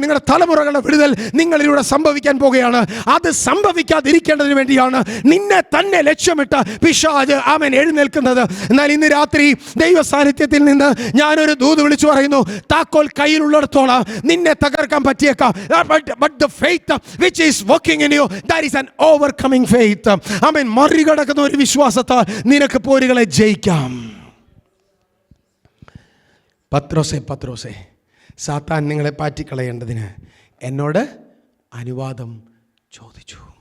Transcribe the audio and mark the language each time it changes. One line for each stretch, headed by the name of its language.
Malayalam: നിങ്ങളുടെ തലമുറകളുടെ വിടുതൽ നിങ്ങളിലൂടെ സംഭവിക്കാൻ പോകുകയാണ്. അത് സംഭവിക്കാതിരിക്കേണ്ടതിന് വേണ്ടിയാണ് നിന്നെ തന്നെ ലക്ഷ്യമിട്ട് പിശാച് ആമേൻ എഴുന്നേൽക്കുന്നത്. എന്നാൽ ഇന്ന് രാത്രി ദൈവ സാന്നിധ്യത്തിൽ നിന്ന് ഞാനൊരു ദൂത് വിളിച്ചു പറയുന്നു, താക്കോൽ കയ്യിലുള്ളിടത്തോളം നിന്നെ തകർക്കാൻ പറ്റിയേക്കാം.
English: But the faith which is working in you, that is an overcoming faith.
Malayalam: ആമേൻ. മറികടക്കുന്ന ഒരു വിശ്വാസത്താൽ നിനക്ക് പോരുകളെ ജയിക്കാം. പത്രോസേ, സാത്താൻ നിങ്ങളെ പാറ്റിക്കളയേണ്ടതിന് എന്നോട് അനുവാദം ചോദിച്ചു.